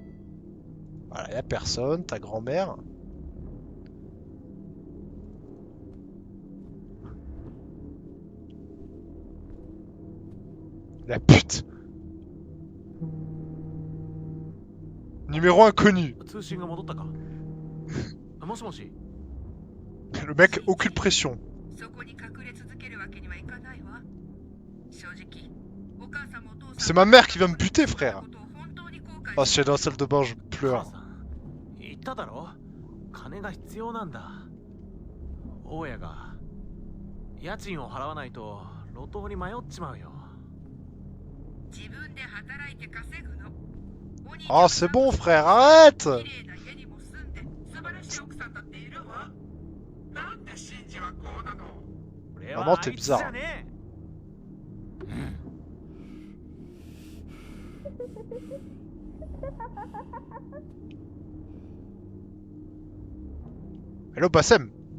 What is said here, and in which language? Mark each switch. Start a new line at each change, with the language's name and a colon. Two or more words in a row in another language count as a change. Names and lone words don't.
French: Voilà, y'a personne, ta grand-mère. La pute. Numéro inconnu.
Japanese: 通信が戻ったか？もしもし。
French: Le mec, aucune pression.
Japanese: そこに隠れ続けるわけにはいかないわ。正直、お母さんもお父さんも
French: C'est ma mère qui va me buter, frère.
Japanese: ことを本当に後悔
French: Oh, si j'allais dans la salle de bain, je
Japanese: 母
French: pleure.
Japanese: さん言っただろ？金が必要なんだ。大家が家賃を払わないと路頭に迷っちまうよ。自分で働いて稼ぐの。お兄ちゃん
French: Oh, c'est bon, frère, arrête.
Japanese: 綺麗な家にも住んで素晴らしい奥さんだっているわ。なんでシンジはこうなの？俺
French: Maman,
Japanese: は
French: t'es
Japanese: あいつじゃ
French: bizarre.
Japanese: ねえ。
English: Hello, Bassem.